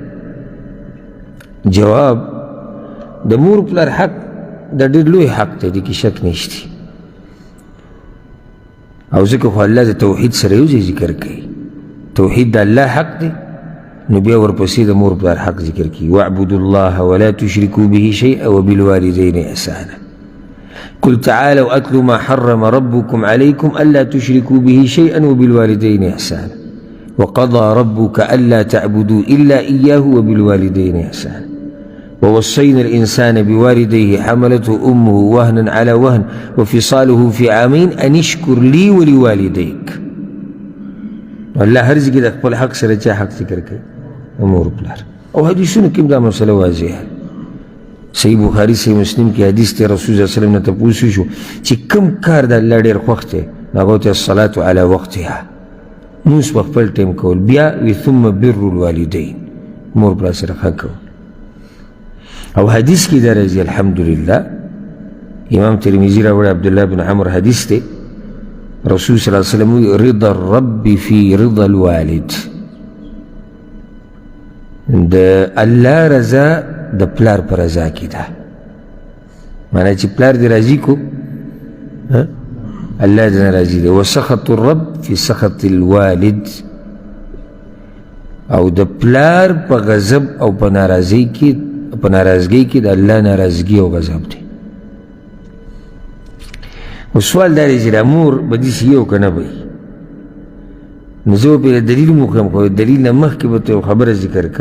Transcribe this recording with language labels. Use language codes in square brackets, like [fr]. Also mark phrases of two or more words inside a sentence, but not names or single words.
[ps] جواب: د مور پلار حق د ډېر لوی حق دی، دې کې شک نشته. او ځکه خو الله د توحید سره یو ځای ذکر کوي، توحید د الله حق دی، نو بیا ورپسې د مور پلار حق ذکر کوي. [ar] واعبدوا الله ولا تشركوا به شيئا وبالوالدين احسانا. قل تعالوا اتلوا ما حرم ربكم عليكم الا تشركوا به شيئا وبالوالدين احسانا وقضى ربك الا تعبدوا الا اياه وبالوالدين احسانا ووصينا الانسان بوالديه حملته امه وهنا على وهن وفصاله في عامين ان اشكر لي ولوالديك. [ps] الله هر ځای کې د خپل حق سره چا حق ذکر کوي؟ مور پلار. او حدیثونو کې دا مسله واضحه. صحیح بخاری صحیح مسلم کې حدیث ته رسول الله [ar] صلی الله علیه وسلم [ps] نه تپوس شو چې کوم کار د الله ډېر خوښ دی، هغه ته [ar] الصلاة علی وقتها، [ps] مونځ په خپل ټیم کول، بیا وي [ar] ثم بر الوالدین، [ps] مور پلار سره ښه کول. او حدیث کې دا راځي الحمدلله، امام ترمذي راوړی عبدالله بن عمر حدیث دی، رسول [ar] صلی الله علیه وسلم [ps] وی [ar] رضا الرب فی رضا الوالد، [ps] د الله رضا د پلار پر رضا کې ده. معنی چې پلار دې راضي کو، الله دې راضي دی. [ar] وسخط الرب فی سخط الوالد، [ps] او د پلار په غضب او په ناراضۍ کې، په ناراضګۍ کې د الله ناراضګي او غضب دی. او سوال دا دی چې د مور به داسې یو که نه به وي، نو زه به دلیل مخم، خو دلیل نه مخکې به ته خبره ذکر کړم.